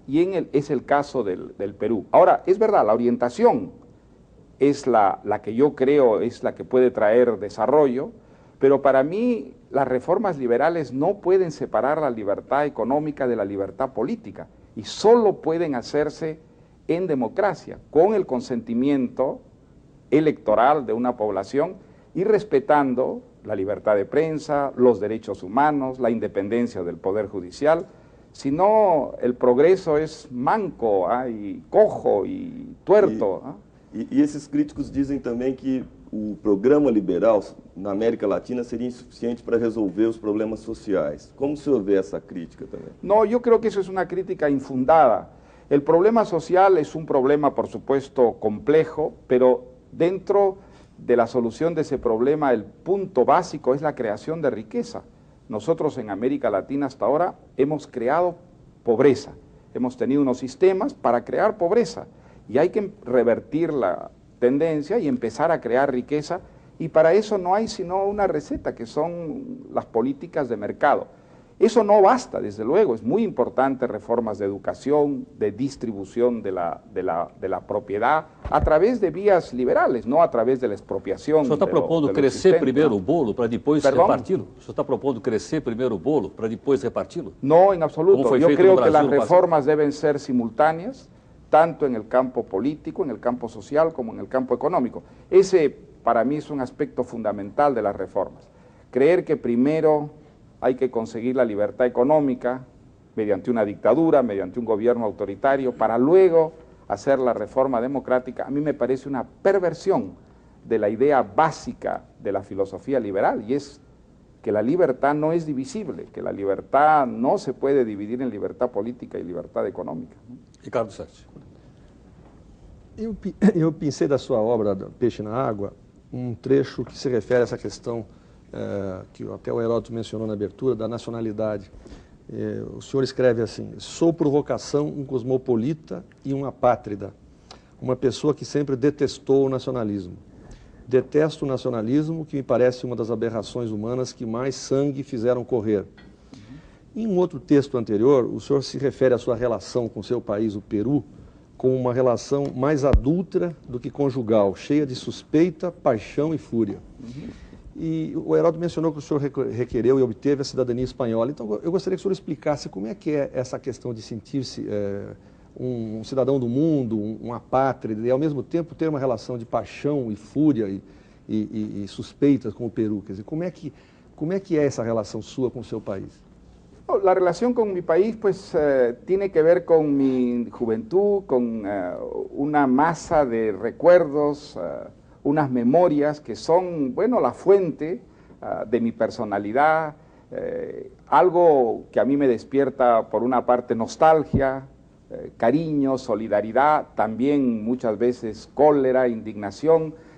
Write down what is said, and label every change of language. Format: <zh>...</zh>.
<es>Y es el caso del Perú. Ahora, es verdad, la orientación es la que yo creo es la que puede traer desarrollo, pero para mí las reformas liberales no pueden separar la libertad económica de la libertad política y solo pueden hacerse en democracia, con el consentimiento electoral de una población y respetando la libertad de prensa, los derechos humanos, la independencia del Poder Judicial. Si no, el progreso es manco, y cojo y tuerto.</es> <pt>E esses críticos dizem também que o programa liberal na América Latina seria insuficiente para resolver os problemas sociais. Como o senhor vê essa crítica também?</pt> <es>No, yo creo que eso es una crítica infundada. El problema social es un problema, por supuesto, complejo, pero dentro de la solución de ese problema el punto básico es la creación de riqueza. Nosotros en América Latina hasta ahora hemos creado pobreza, hemos tenido unos sistemas para crear pobreza y hay que revertir la tendencia y empezar a crear riqueza, y para eso no hay sino una receta, que son las políticas de mercado. Eso no basta, desde luego, es muy importante reformas de educación, de distribución de la propiedad a través de vías liberales, no a través de la expropiación.</es> <pt>O senhor está propondo crescer primeiro o bolo para depois reparti-lo? O senhor está propondo crescer primeiro o bolo para depois reparti-lo?</pt> <es>No, en absoluto. Yo creo que las reformas deben ser simultáneas, tanto en el campo político, en el campo social, como en el campo económico. Ese, para mí, es un aspecto fundamental de las reformas. Creer que primero hay que conseguir la libertad económica mediante una dictadura, mediante un gobierno autoritario, para luego hacer la reforma democrática, a mí me parece una perversión de la idea básica de la filosofía liberal, y es que la libertad no es divisible, que la libertad no se puede dividir en libertad política y libertad económica.</es> <pt>Ricardo Sete. Eu pensei da sua obra, Peixe na Água, trecho que se refere a essa questão que até o Heródoto mencionou na abertura, da nacionalidade. O senhor escreve assim: sou por vocação um cosmopolita e um apátrida, uma pessoa que sempre detestou o nacionalismo. Detesto o nacionalismo, que me parece uma das aberrações humanas que mais sangue fizeram correr. Em um outro texto anterior, o senhor se refere à sua relação com seu país, o Peru, como uma relação mais adúltera do que conjugal, cheia de suspeita, paixão e fúria. E o Heródoto mencionou que o senhor requereu e obteve a cidadania espanhola. Então, eu gostaria que o senhor explicasse como é que é essa questão de sentir-se um cidadão do mundo, um apátrida, e ao mesmo tempo ter uma relação de paixão e fúria e suspeitas com o Peru. Quer dizer, como é que é essa relação sua com o seu país?</pt> <es>La relación con mi país pues tiene que ver con mi juventud, con una masa de recuerdos, unas memorias que son, bueno, la fuente de mi personalidad, algo que a mí me despierta por una parte nostalgia, cariño, solidaridad, también muchas veces cólera, indignación.</es>